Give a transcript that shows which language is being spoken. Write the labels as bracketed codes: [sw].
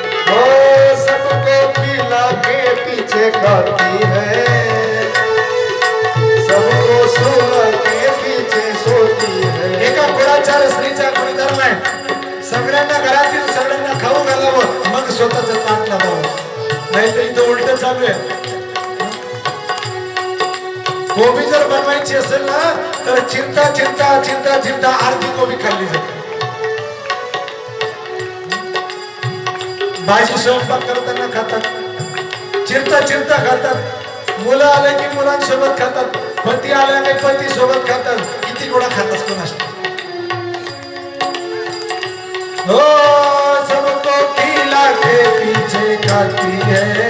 [hi] ओ सबको खिला के पीछे खाती है, सबको सुला के पीछे सोती है. [mr] एका गुणाचार स्त्रीचा गुणधर्म आहे. सगळ्यांना घरातील सगळ्यांना खाऊ घालावं, मग स्वतःच ताट लावावं. नाही तर इथं उलट चालू आहे. कोबी जर बनवायची असेल ना, तर चिरता चिरता चिरता चिरता अर्धी कोबी खाल्ली जाते. भाजी स्वयंपाक करताना खातात, चिरता चिरता खातात. मुलं आले की मुलांसोबत खातात, पती आल्याने पती सोबत खातात. किती गोळा खातात कोणास. [hi] हो सबको खिला के पीछे खाती है,